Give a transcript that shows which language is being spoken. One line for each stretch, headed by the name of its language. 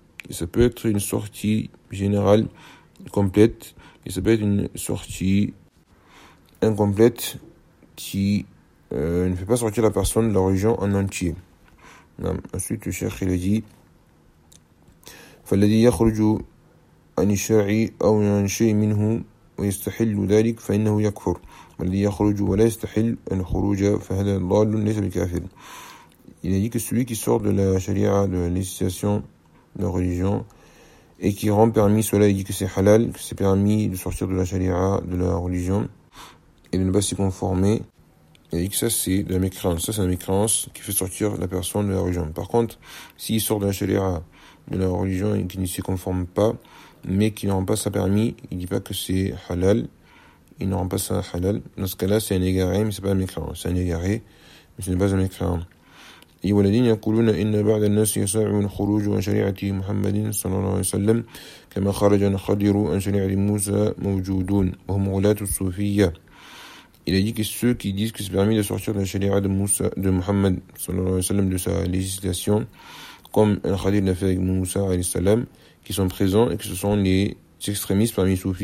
French: Ça peut être une sortie générale, complète, et ça peut être une sortie incomplète qui ne fait pas sortir la personne de la religion en entier. Non. Ensuite, le cheikh il a dit
Arabic: فالذي يخرج عن الشرع أو عن شيء منه ويستحل ذلك فإنه يكفر والذي يخرج ولا يستحل الخروج فهذا ضال ليس بكافر.
French: Il a dit que celui qui sort de la charia, de la législation de la religion, et qui rend permis cela, il dit que c'est halal, que c'est permis de sortir de la charia, de la religion, et de ne pas s'y conformer, il dit que ça c'est de la mécréance. Ça c'est la mécréance qui fait sortir la personne de la religion. Par contre, s'il sort de la charia, de la religion, et qu'il ne s'y conforme pas, mais qu'il ne rend pas ça permis, il ne dit pas que c'est halal, il ne rend pas ça halal, dans ce cas-là c'est un égaré, mais ce n'est pas un mécréant. C'est un égaré, mais ce n'est pas un mécréant.
Arabic: والذين يقولون إن بعض الناس يسعون خروج عن شريعة محمد صلى الله عليه وسلم كما خرج الخضر عن شريعة موسى موجودون وهم غلاة الصوفية.
French: Il a dit que ceux qui disent que c'est permis de sortir de la charia de Moussa, de Muhammad
Arabic: صلى الله عليه وسلم
French: de sa législation, comme al-Khadir l'a fait avec Moussa
Arabic: عليه السلام,
French: qui sont présents et que ce sont les extrémistes parmi